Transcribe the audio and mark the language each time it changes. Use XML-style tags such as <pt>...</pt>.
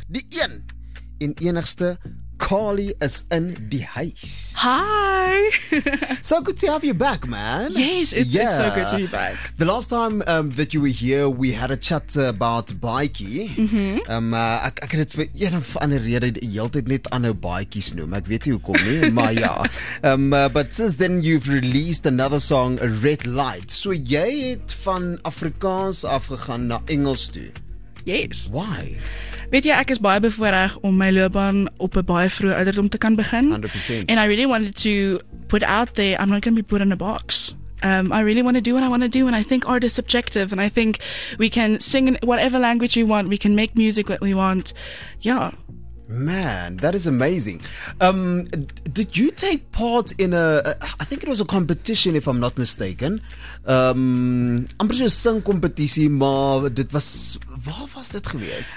<af>Die een en enigste Carly is in die huis.</af> <en>Hi. So good to have you back, man. Yes, it's so good to be back. The last time that you were here, we had a chat about Baatjie.</en> <af>Ek het dit vir een of ander rede die hele tyd net aanhou Baatjies noem. Ek weet nie hoekom nie, maar ja.</af> <en>But since then you've released another song, Red Light.</en> <af>So jy het van Afrikaans afgegaan na Engels toe.</af> <en>Yes. Why?</en> <af>Weet jy, ek is baie bevoorreg om my loopbaan op 'n baie vroeë ouderdom te kan begin.</af> <en>100%. And I really wanted to put out there, I'm not going to be put in a box. I really want to do what I want to do, and I think art is subjective, and I think we can sing in whatever language we want, we can make music what we want. Yeah. Man, that is amazing. Did you take part in I think it was a competition if I'm not mistaken.</en> <af>Amper so 'n singkompetisie, maar dit was, waar was dit gewees?</af>